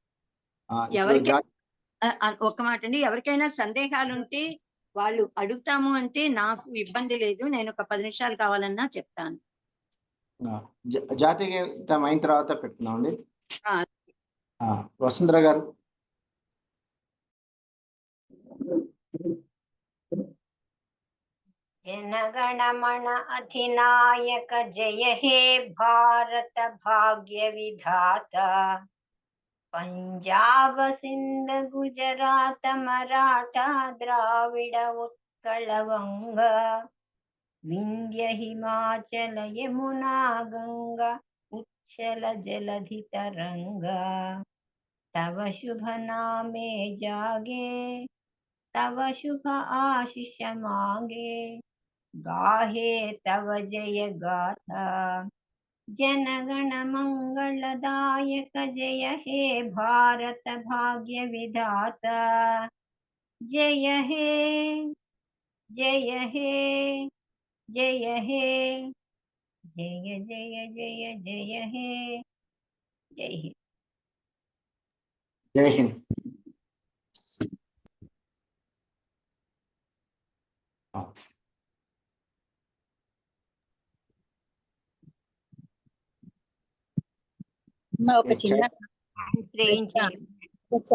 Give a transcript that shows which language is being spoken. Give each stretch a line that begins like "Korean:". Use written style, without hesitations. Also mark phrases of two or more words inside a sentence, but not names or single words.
Telugu: ఒక మాట అండి, ఎవరికైనా సందేహాలు ఉంటే వాళ్ళు అడుగుతాము అంటే నాకు ఇబ్బంది లేదు, నేను ఒక 10 నిమిషాలు కావాలన్నా చెప్తాను. జాతీయ గీతం అయిన తర్వాత పెడుతున్నామండి. ఆ. వసుంధర గారు.
Bangla: জনগণমন অধিনায়ক জয় হে ভারত ভাগ্য বিধাতা. পঞ্জাব সিন্ধ গুজরাত মারাঠা দ্রাবিড় উৎকল বঙ্গ. বিন্ধ্য হিমাচল যমুনা গঙ্গা উচ্ছল জলধি তরঙ্গা. তব শুভ নামে জাগে তব শুভ আশিস মাগে. গাহে তব জয় গাথা জনগণ মঙ্গলদায়ক জয় হে ভারত ভাগ্য বিধাতা. জয় হে জয় হে জয় হে জয় জয় জয় জয় হে জয় হিন্দ.
Hindi: जय हिंद.
Telugu: ఒక చిన్న అన్నారు కదా,